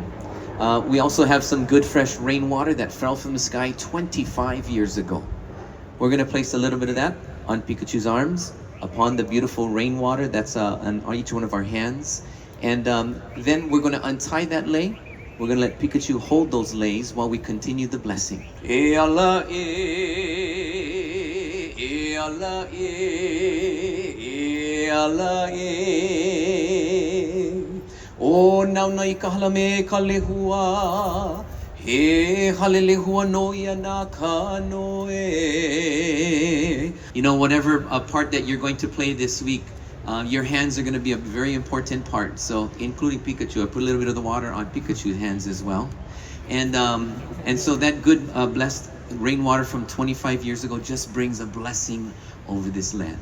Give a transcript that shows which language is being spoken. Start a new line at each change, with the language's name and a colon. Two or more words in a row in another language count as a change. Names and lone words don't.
English: We also have some good fresh rainwater that fell from the sky 25 years ago. We're going to place a little bit of that on Pikachu's arms, upon the beautiful rainwater that's on each one of our hands. And then we're going to untie that lei. We're going to let Pikachu hold those leis while we continue the blessing.
Hawaiian: E ala e, e ala e, e ala e. O nauna I ka halame ka lehua, he hale lehua no ia na ka noe.
English: You know, whatever part that you're going to play this week, your hands are going to be a very important part. So, including Pikachu, I put a little bit of the water on Pikachu's hands as well. And so that good blessed rainwater from 25 years ago just brings a blessing over this land.